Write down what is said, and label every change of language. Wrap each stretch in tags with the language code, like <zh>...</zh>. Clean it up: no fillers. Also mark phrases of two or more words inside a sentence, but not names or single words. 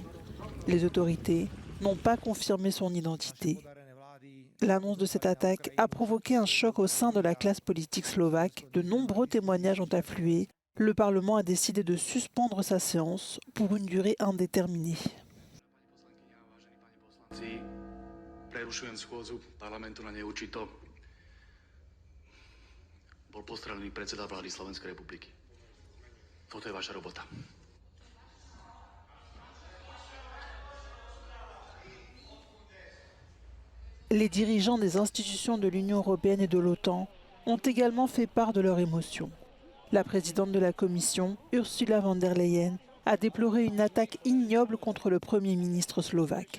<fr>Les autorités n'ont pas confirmé son identité. L'annonce de cette attaque a provoqué un choc au sein de la classe politique slovaque. De nombreux témoignages ont afflué. Le Parlement a décidé de suspendre sa séance pour une durée indéterminée.</fr> <sk>Prerušujem schôdzu parlamentu na neurčito. Bol postrelený predseda vlády Slovenskej republiky. Toto je vaša robota.</sk> <fr>Les dirigeants des institutions de l'Union européenne et de l'OTAN ont également fait part de leurs émotions. La présidente de la Commission, Ursula von der Leyen, a déploré une attaque ignoble contre le Premier ministre slovaque.</fr>